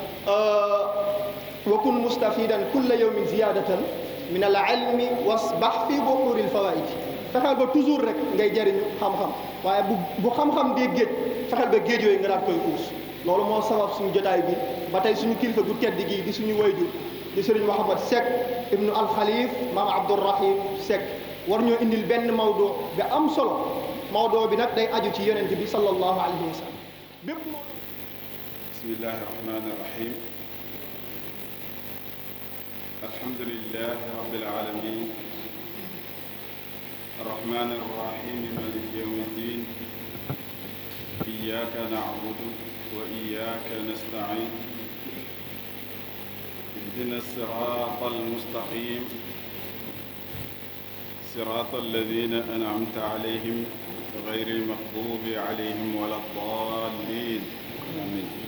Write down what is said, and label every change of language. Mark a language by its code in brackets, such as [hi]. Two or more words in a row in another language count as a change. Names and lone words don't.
[ar] وكن مستفيدا كل يوم زيادة من العلم واسبح في بحور الفوائد [wo] fexeel ba toujours rek ngay jariñu xam-xam waaye bu xam-xam dee géej fexeel ba géej yooyu nga daal koy uus loolu moo sabab suñu jotaay bi ba tey suñu kilifa gu tedd gi di suñu wayjur di sëriñ Mouhamad Seck [ar] ابن الخليفة [wo] maam Abdourahim Seck war ñoo indil benn mawdo ga am solo mawdo bi nag day aju ci yonent bi [ar] صلى الله عليه وسلم [wo] bépp [ar] بسم الله الرحمن الرحيم الحمد لله رب العالمين الرحمن الرحيم مالك يوم الدين إياك نعبد وإياك نستعين اهدنا الصراط المستقيم صراط الذين أنعمت عليهم غير المغضوب عليهم ولا الضالين آمين